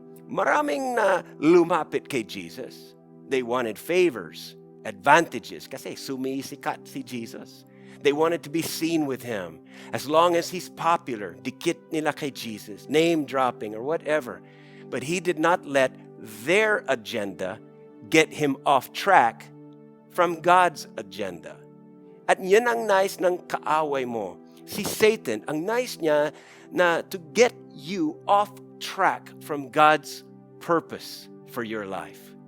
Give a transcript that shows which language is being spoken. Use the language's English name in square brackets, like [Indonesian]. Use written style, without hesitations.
[Filipino] Maraming na lumapit kay Jesus. [English] They wanted favors, advantages, [Filipino] kasi sumisikat si Jesus. [English] They wanted to be seen with him. As long as he's popular, [Filipino] dikit nila kay Jesus, [English] name dropping or whatever. But he did not let their agenda get him off track from God's agenda. [Filipino] At yan ang nice ng kaaway mo. Si Satan, ang nice niya na [English] to get you off track from God's purpose for your life.